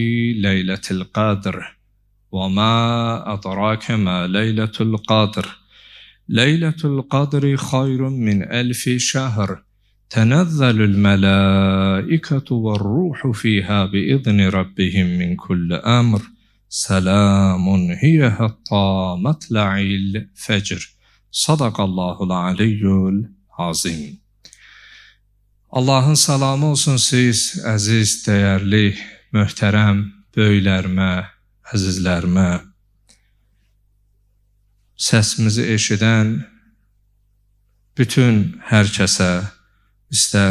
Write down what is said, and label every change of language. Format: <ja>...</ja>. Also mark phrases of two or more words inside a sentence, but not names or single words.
<ar>ليلة القدر وما أدراك ما ليلة القدر ليلة القدر خير من 1000 شهر تنزل الملائكة والروح فيها بإذن ربهم من كل أمر سلام هي حتى مطلع الفجر صدق الله العلي العظيم.</ar> <az>Allahın salamı olsun siz, əziz, dəyərli, möhtərəm böyüklərimə, əzizlərimə, səsimizi eşidən bütün hər kəsə, istər</az>